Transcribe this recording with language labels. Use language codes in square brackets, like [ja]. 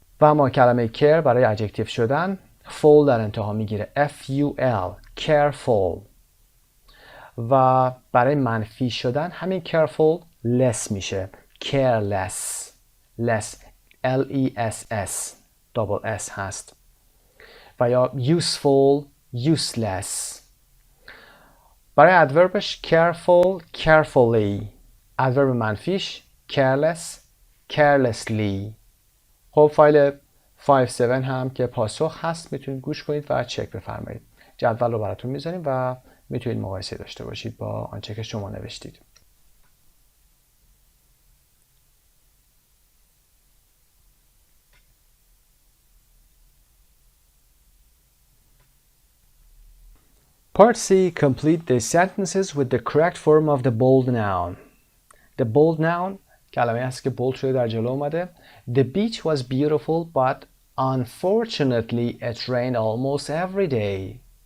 [fa] و اما کلمه care برای adjective شدن full در انتها میگیره f-u-l careful و برای منفی شدن همین careful less میشه careless less l-e-s-s double s هست و یا useful useless. [en] برای adverbش careful carefully adverb منفیش careless carelessly. [fa] خب فایل 5-7 هم که پاسخ هست میتونید گوش کنید و چک بفرمایید. جدول رو براتون میذاریم و میتونید مقایسه داشته باشید با آنچه که شما نوشتید. [en] Part C. Complete the sentences with the correct form of the bold noun. The bold noun [fa] کلمه هست که bold شده در جلو اومده. [en] The beach was beautiful but unfortunately it rained almost every day.